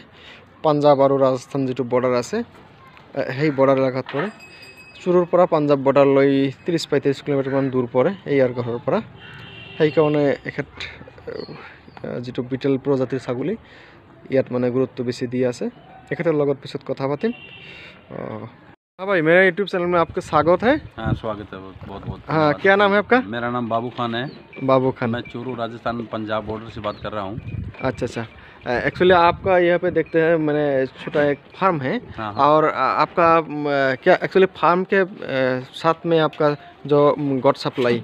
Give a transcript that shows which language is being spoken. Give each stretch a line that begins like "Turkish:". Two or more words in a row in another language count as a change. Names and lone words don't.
Assamese: পাঞ্জাৱ আৰু ৰাজস্থান যিটো বৰ্ডাৰ আছে, সেই বৰ্ডাৰ এলেকাত পৰে। চুৰুৰ পৰা পাঞ্জাৱ বৰ্ডাৰলৈ 30-35 কিলোমিটাৰমান দূৰ পৰে ইয়াৰ ঘৰৰ পৰা। সেইকাৰণে এখেত যিটো বিটেল প্ৰজাতিৰ ছাগলী, ইয়াত মানে গুৰুত্ব বেছি দি আছে। এখেতৰ লগত পিছত কথা পাতিম।
Hindi: हाँ भाई, मेरे YouTube चैनल में आपका स्वागत है। हाँ, स्वागत है, बहुत बहुत। हाँ, क्या नाम है आपका? मेरा नाम बाबू खान है। बाबू खान। मैं चूरू राजस्थान पंजाब बॉर्डर से बात कर रहा हूँ। अच्छा। एक्चुअली आपका यहाँ पे देखते हैं, मैंने छोटा एक फार्म है। हाँ। और आपका क्या एक्चुअली फार्म के साथ में आपका जो
English: goat supply,